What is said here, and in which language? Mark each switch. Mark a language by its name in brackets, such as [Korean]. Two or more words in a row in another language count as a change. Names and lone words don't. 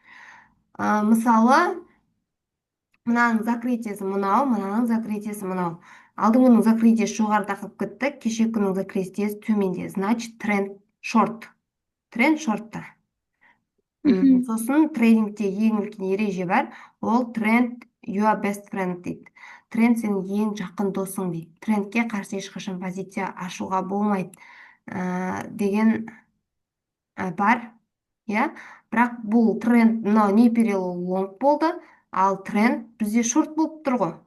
[Kazakh] Мысалы, мынаның закрытиесі мынау, мынаның закрытиесі мынау. Алдыңғының закрытиесі жоғарыда қалып кетті, кеше күннің закрытиесі төменде. Значит, тренд шорт. Тренд шортта. Сосын трейдингте ең үлкен ереже бар. Ол тренд [English] your best friend [Kazakh] дейді. Тренд сенің ең жақын досың дейді. Трендке қарсы ешқашан позиция ашуға болмайды деген бар. Иә, бірақ бұл тренд, мынау не перелоу лонг болды, ал тренд бізде шорт болып тұр ғой.